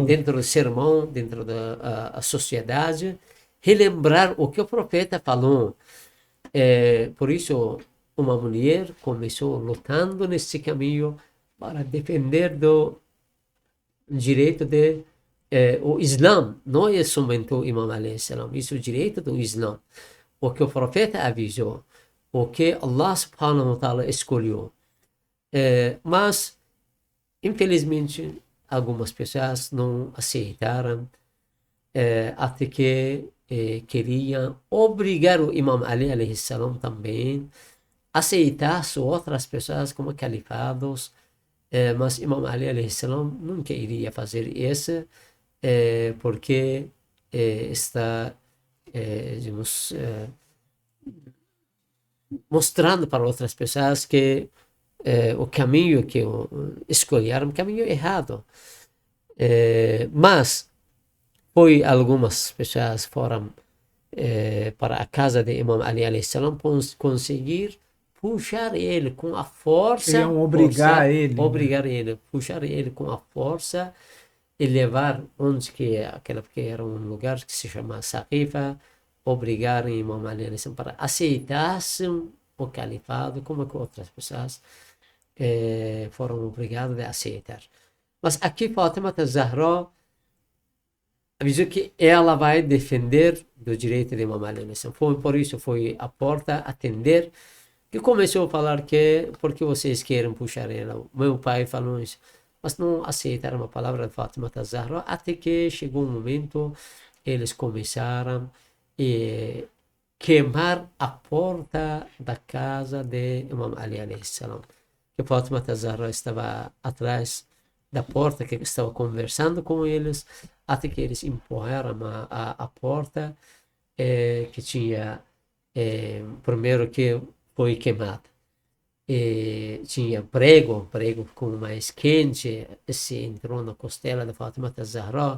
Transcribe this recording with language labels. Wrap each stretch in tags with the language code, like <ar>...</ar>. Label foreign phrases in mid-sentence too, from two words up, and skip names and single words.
<pt>dentro do sermão, dentro da a sociedade, relembrar o que o profeta falou. Por isso, uma mulher começou lutando nesse caminho para defender do direito de o Islã. Não é somente o Imam</pt> <ar>عليه السلام,</ar> <pt>isso é o direito do Islã. O que o profeta avisou, o que</pt> <ar>الله سبحانه وتعالى</ar> <pt>escolheu. Mas, infelizmente, algumas pessoas não aceitaram, até que queriam obrigar o Imam Ali</pt> <ar>عليه السلام</ar> <pt>também a aceitar outras pessoas como califados, mas Imam Ali</pt> <ar>عليه السلام</ar> <pt>nunca iria fazer isso, porque está, digamos, mostrando para outras pessoas que o caminho que escolheram é um caminho errado. Mas foi algumas pessoas foram para a casa de Imam Ali</pt> <ar>عليه السلام</ar> <pt>conseguir puxar ele com a força, Queriam obrigar ele. obrigar ele, puxar ele com a força e levar onde que aquela que era um lugar que se chama Saqifa, obrigar Imam Ali</pt> <ar>عليه السلام</ar> <pt>para aceitassem o califado, como que outras pessoas foram obrigadas a aceitar. Mas aqui Fátima Zahra avisou que ela vai defender do direito de Imam Ali. Por isso foi a porta atender, que começou a falar que porque vocês querem puxar ela. Meu pai falou isso, mas não aceitaram a palavra de Fátima Zahra, até que chegou um momento, eles começaram a queimar a porta da casa de Imam Ali</pt> <ar>عليه السلام.</ar> <pt>Que Fátima Zahra estava atrás da porta, que estava conversando com eles, até que eles empurraram a porta, que tinha, primeiro que foi queimada. Tinha prego com mais quente, se entrou na costela da Fátima Zahra.</pt>